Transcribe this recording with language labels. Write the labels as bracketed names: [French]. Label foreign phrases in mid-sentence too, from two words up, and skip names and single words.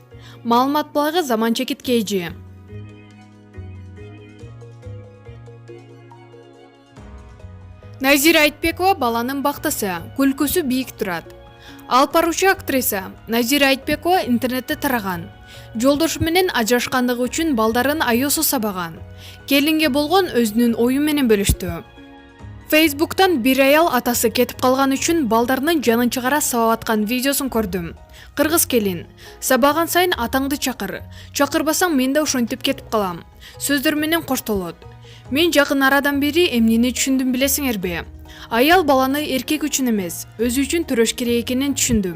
[Kyrgyz] Маалымат булагы Заман Чекит KG. Назира Айтбекова баланын бактысы, күлкүсү бийик турат. Алып баруучу актриса Назира Айтбекова интернетте тараган. Жолдошу менен ажырашкандыгы үчүн балдарын аёсу сабаган. Келинге болгон өзүнүн ою менен бөлүштү. Facebook'тан бир аял атасы кетип калган үчүн балдарынын жанын чыгара сабап аткан видеосун көрдүм. Кыргыз келин, сабаган сайын атаңды чакыр. Чакырбасаң мен да ошентип кетип калам. Сөздөр менен коштолот. Мен жакын арадан бери эмнени түшүндүм билесиңерби? Аял баланы эркек үчүн эмес, өзү үчүн төрөш керек экенин түшүндүм.